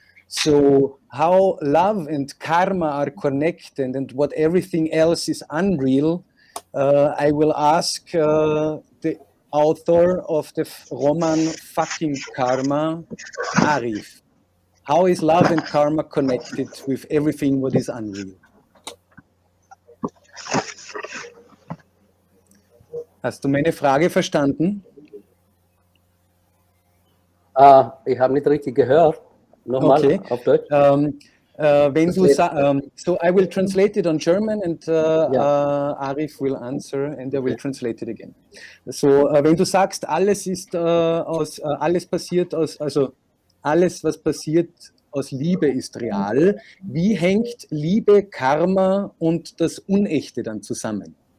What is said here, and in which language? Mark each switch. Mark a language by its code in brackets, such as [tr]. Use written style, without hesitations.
[en] So how love and karma are connected and what everything else is unreal, I will ask the author of the roman Fucking Karma, Arif. How is love and karma connected with everything what is unreal? [de] Hast du meine Frage verstanden? Ich habe nicht richtig gehört. Nochmal Okay. auf Deutsch. Wenn du so [en] I will translate it on German and Arif will answer and I will translate it again. [de] So wenn du sagst, alles ist alles passiert aus, also alles was passiert aus Liebe ist real, wie hängt Liebe, Karma und das Unechte dann zusammen?